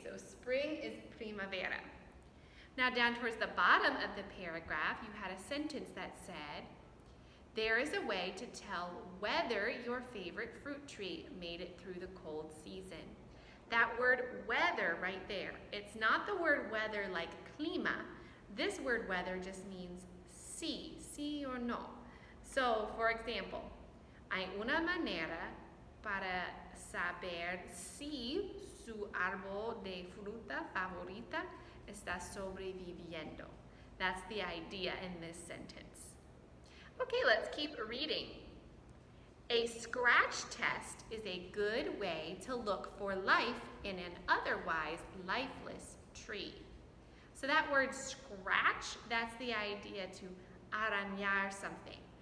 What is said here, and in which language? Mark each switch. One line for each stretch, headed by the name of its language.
English: So spring is primavera. Now down towards the bottom of the paragraph, you had a sentence that said, there is a way to tell whether your favorite fruit tree made it through the cold season. That word weather right there, it's not the word weather like clima. This word weather just means
Spanish: sí
English: or no.
Spanish: So, for example, hay una manera para saber si su árbol de fruta favorita está sobreviviendo.
English: That's the idea in this sentence. Okay, let's keep reading. A scratch test is a good way to look for life in an otherwise lifeless tree. So that word scratch, that's the idea to arañar something.